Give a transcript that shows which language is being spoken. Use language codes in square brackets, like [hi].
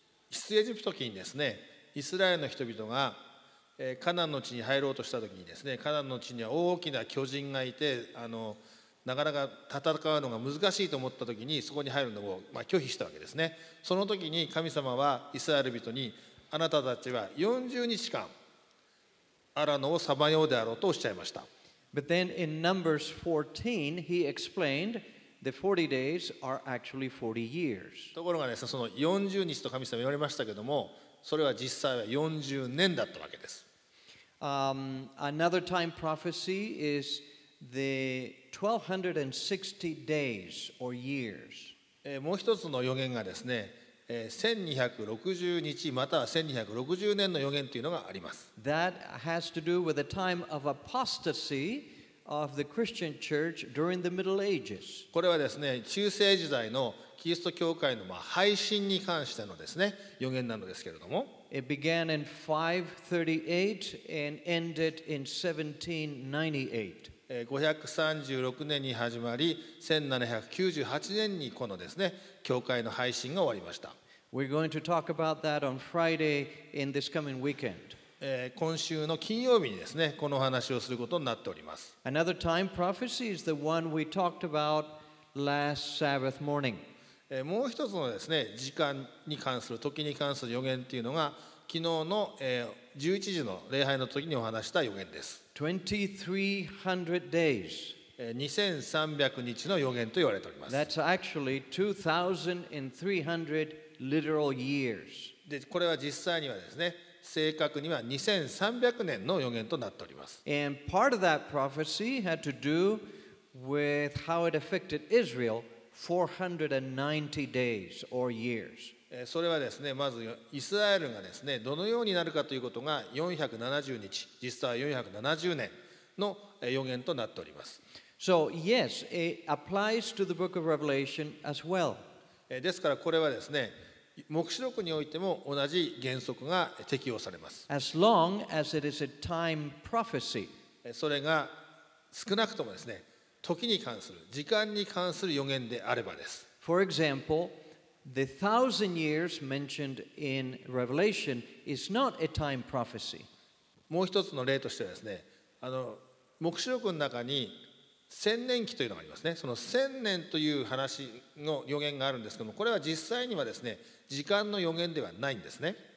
[ja] 出エジプト記にですね、イスラエルの人々がカナンの地に入ろうとしたときにですね、カナンの地には大きな巨人がいて、なかなか戦うのが難しいと思ったときにそこに入るのを拒否したわけですね。その時に神様はイスラエル人に、あなたたちは40日間アラノをさまようであろうとおっしゃいました。 [en] But then in Numbers 14, he explained the 40 days are actually 40 years. [ja] ところがですね、その40日と神様言われましたけども、それは実際は40年だったわけです。 [en] Another time prophecy is the 1260 days or years. [ja] もう一つの予言がですね、1260日または1260年の予言というのがあります。 [en] That has to do with the time of apostasy of the Christian church during the Middle Ages. [ja] これはですね、中世時代のキリスト教会の配信に関してのですね、予言なのですけれども、 [en] It began in 538 and ended in 1798. [ja] 536年に始まり、1798年にこのですね、教会の配信が終わりました。 [en] We're going to talk about that on Friday in this coming weekend. [ja] 今週の金曜日にですね、このお話をすることになっております。 [en] Another time prophecy is the one we talked about last Sabbath morning. [ja] もう一つのですね、時間に関する、時に関する予言というのが、昨日の11時の礼拝の時にお話した予言です。 [en] 2300 days. [ja] 2300日の予言と言われております。 [en] That's actually 2300 literal years. [ja] で、これは実際にはですね、正確には2300年の予言となっております。 [en] And part of that prophecy had to do with how it affected Israel 490 days or years. [ja] それはですね、まずイスラエルがですね、どのようになるかということが470日、実際は470年の予言となっております。 [en] So yes, it applies to the book of Revelation as well. [ja] ですからこれはですね、黙示録においても同じ原則が適用されます。 [en] As long as it is a time prophecy. [ja] それが少なくともですね、時に関する、時間に関する予言であればです。 [en] For example, the 1,000 years mentioned in Revelation is not a time prophecy. [ja] もう一つの例としてはですね、黙示録の中に千年期というのがありますね。その千年という話の予言があるんですけども、これは実際にはですね、時間の予言ではないんですね。